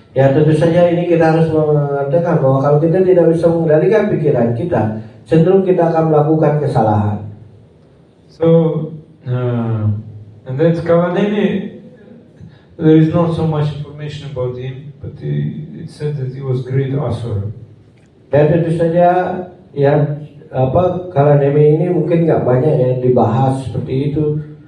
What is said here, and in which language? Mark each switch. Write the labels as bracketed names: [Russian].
[Indonesian] Ya, tentu saja ini kita harus mengatakan bahwa kalau kita tidak bisa mengendalikan pikiran kita, cenderung kita akan melakukan kesalahan. [English] So, and that's Kalaneni. There is not so much information about him, but it said that he was great asura. [Indonesian] Dan tentu saja ya Kalanemi ini mungkin nggak banyak yang dibahas seperti itu.